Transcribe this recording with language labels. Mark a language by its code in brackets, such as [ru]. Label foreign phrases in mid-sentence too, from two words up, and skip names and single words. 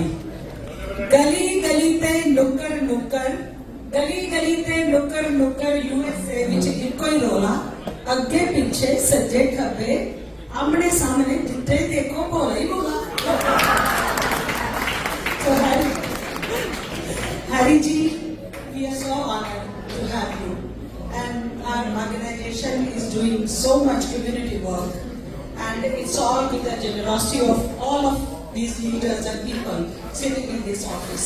[pa] ਗਲੀ ਗਲੀ ਤੇ ਨੁੱਕੜ ਨੁੱਕੜ, ਗਲੀ ਗਲੀ ਤੇ ਨੁੱਕੜ ਨੁੱਕੜ, USA ਵਿੱਚ ਇੱਕੋ ਹੀ ਰੋਲਾ, ਅੱਗੇ ਪਿੱਛੇ ਸੱਜੇ ਖੱਬੇ, ਆਮਣੇ ਸਾਹਮਣੇ ਜਿੱਥੇ ਦੇਖੋ ਭੋਲਾ ਹੀ ਭੋਲਾ. [en] So Hari ji, we are so honored to have you, and our organization is doing so much community work. And it's all with the generosity of all of these leaders and people sitting in this office.